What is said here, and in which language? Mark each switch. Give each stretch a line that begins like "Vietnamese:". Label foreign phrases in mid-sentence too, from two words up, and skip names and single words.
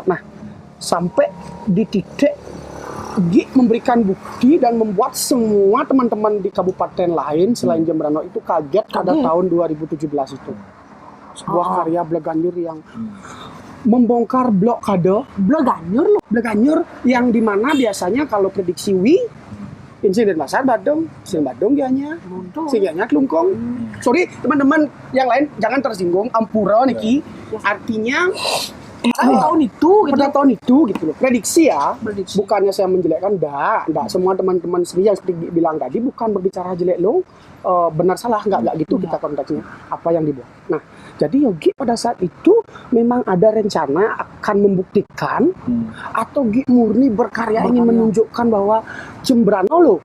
Indonesian: Nah, sampai di titik Gi memberikan bukti dan membuat semua teman-teman di kabupaten lain selain Jembrano itu kaget pada Kaget. tahun 2017 itu. Sebuah Oh. karya Bleganjur yang membongkar blok kado Bleganjur yang dimana biasanya kalau prediksi insiden pasar Badung,
Balinese: sing Badung gianya, sing gianya Klungkong.
Indonesian: Sorry teman-teman yang lain jangan tersinggung,
Balinese: ampura niki.
Indonesian: Artinya Tahun itu gitu. pada tahun itu gitu loh. Prediksi ya. Prediksi. Bukannya saya menjelekkan, enggak. Semua teman-teman seni yang seperti bilang tadi bukan berbicara jelek lo. Benar salah enggak gitu kita konteksnya apa yang dibuat. Nah, jadi Yogi pada saat itu memang ada rencana akan membuktikan atau Gi murni berkarya ingin menunjukkan bahwa Jembrano lo